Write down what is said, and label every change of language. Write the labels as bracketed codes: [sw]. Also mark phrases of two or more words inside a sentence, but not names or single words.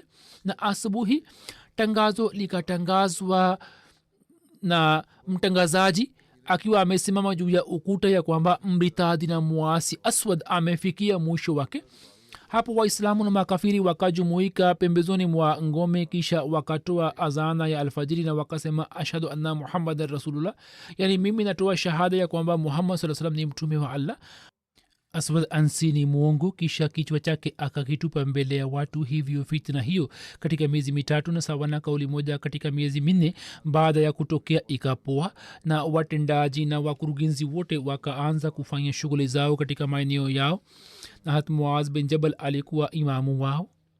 [sw] Na asubuhi tangazo likatangazwa na mtangazaji akiwa amesimama juu ya ukuta ya kwamba mritadi na muasi aswad amefikia mwisho wake. Hapo waislamu na makafiri wakajumuika pembezoni mwa ngome, kisha wakatoa azana ya alfajiri na wakasema [ar] أشهد أن محمدا رسول الله, [sw] yani mimi natoa shahada ya kwamba muhammad [ar] صلى الله عليه وسلم [sw] ni mtume wa allah. aswad ansi ni mwongo. Kisha kichwa chake akakitupa mbele ya watu. Hivyo fitna hiyo katika miezi mitatu na sawa na kauli moja katika miezi minne baada ya kutokea ikapoa, na watendaji na wakurugenzi wote wakaanza kufanya shughuli zao katika maeneo yao, na hat Muaz bin Jabal alikuwa imamu wao.